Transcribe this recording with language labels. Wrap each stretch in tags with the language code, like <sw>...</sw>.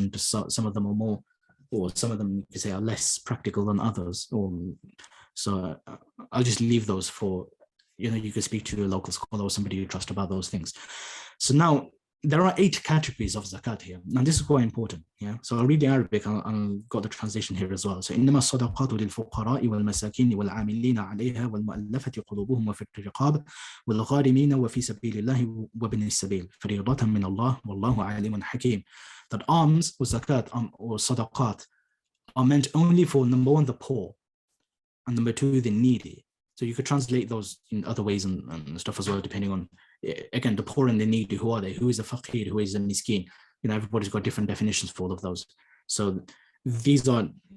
<en>And some of them are more, or some of them you could say are less practical than others. So I'll just leave those for, you can speak to a local scholar or somebody you trust about those things. So now there are 8 categories of zakat here. Now this is quite important. So I'll read the Arabic. I'll got the translation here as well.</en> <ar>So إنما الصدقات للفقراء والمساكين والعاملين عليها والمؤلفة قلوبهم وفي الرقاب والغارمين وفي سبيل الله وابن السبيل فريضة من الله والله عليم حكيم.</ar> <en>That alms or zakat or sadaqat are meant only for, number 1, the poor, and number 2, the needy. So you could translate those in other ways and stuff as well, depending on, again, the poor and the needy. Who are they? Who is a faqir? Who is a miskin? Everybody's got different definitions for all of those. So these are</en>